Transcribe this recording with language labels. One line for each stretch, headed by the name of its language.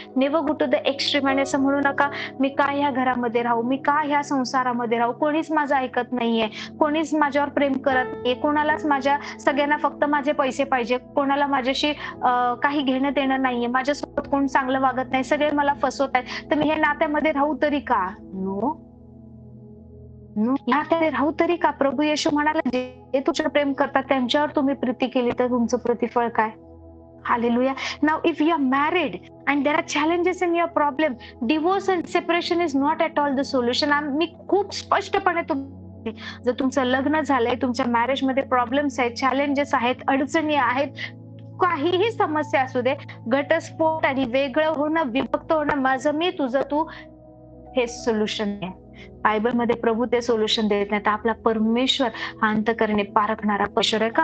Marathi: Never go to the extreme. आणि असं म्हणू नका मी का ह्या घरामध्ये राहू, मी का ह्या संसारामध्ये राहू, कोणीच माझं ऐकत नाहीये, कोणीच माझ्यावर प्रेम करत नाहीये, कोणालाच सगळ्यांना फक्त माझे पैसे पाहिजे, कोणाला माझ्याशी काही घेणं देणं नाहीये, माझ्यासोबत कोण चांगलं वागत नाही, सगळे मला फसवत आहेत, तर मी हे नात्यामध्ये राहू तरी का? नो, नात्यामध्ये राहू तरी का? प्रभू येशू म्हणाला जे तुझ्यावर प्रेम करतात त्यांच्यावर तुम्ही प्रीती केली तर तुमचं प्रतिफळ काय?
English: Hallelujah. Now, if you are married and there are challenges in your problem, divorce and separation is not at all the solution.
Marathi: मी खूप स्पष्टपणे जर तुमचं लग्न झालंय, तुमच्या मॅरेज मध्ये प्रॉब्लेम्स आहेत, चॅलेंजेस आहेत, अडचणी आहेत, काहीही समस्या असू दे, घटस्फोट आणि वेगळं होणं, विभक्त होणं, माझं मी तुझं तू, हे सोल्युशन आहे. बायबलमध्ये प्रभू ते सोल्युशन देत नाही. तर आपला परमेश्वर हा अंतःकरणे पारखणारा परमेश्वर आहे का?